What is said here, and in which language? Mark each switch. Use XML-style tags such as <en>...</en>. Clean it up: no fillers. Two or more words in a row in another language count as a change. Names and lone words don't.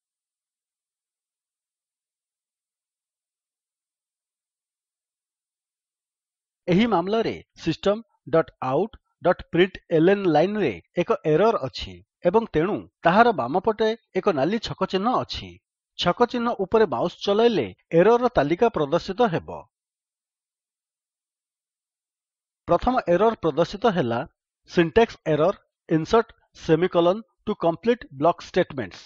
<or>ଏହି ମାମଲାରେ system.out.println ଲାଇନ୍ ରେ ଏକ ଏରର୍ ଅଛି ଏବଂ ତେଣୁ ତାହାର ବାମପଟେ ଏକ ନାଲି ଛକ ଚିହ୍ନ ଅଛି। ଛକ ଚିହ୍ନ ଉପରେ ମାଉସ୍ ଚଲାଇଲେ ଏରର୍ ର ତାଲିକା ପ୍ରଦର୍ଶିତ ହେବ। ପ୍ରଥମ ଏରର୍ ପ୍ରଦର୍ଶିତ ହେଲା</or> <en>syntax error insert semicolon to complete block statements.</en>